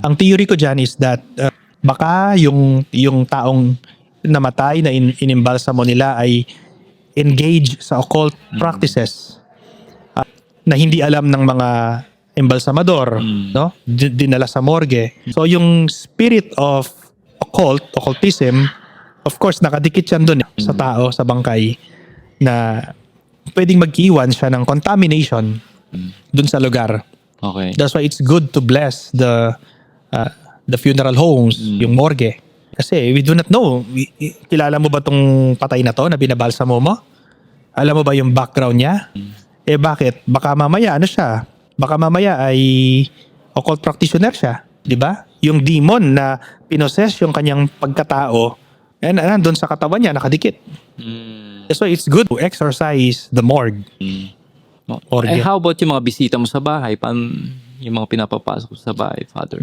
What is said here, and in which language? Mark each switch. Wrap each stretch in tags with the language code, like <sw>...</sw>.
<tl>Ang theory ko dyan is that baka yung taong namatay na inimbalsa mo nila ay engage sa occult practices na hindi alam ng mga embalsamador, no? Dinala sa morgue. So yung</tl> <en>spirit of occultism, of course</en> <tl>nakadikit yan dun sa tao, sa bangkay, na pwedeng mag-iwan siya ng contamination dun sa lugar. Okay.</tl> <en>That's why it's good to bless the funeral homes, yung morgue.</en> <tl>Kasi</tl> <en>we do not know.</en> <tl>Kilala mo ba tong patay na to na binabalsa mo? Alam mo ba yung background niya? Eh bakit? Baka mamaya ano siya? Baka mamaya ay occult practitioner siya, 'di ba? Yung demon na pinoses yung kanyang pagkatao, nandun sa katawan niya nakadikit.</tl> <en>So it's good to exercise the morgue. Organ. How about</en> <tl>yung mga bisita mo sa bahay? Yung mga pinapapasok sa bahay, Father?</tl>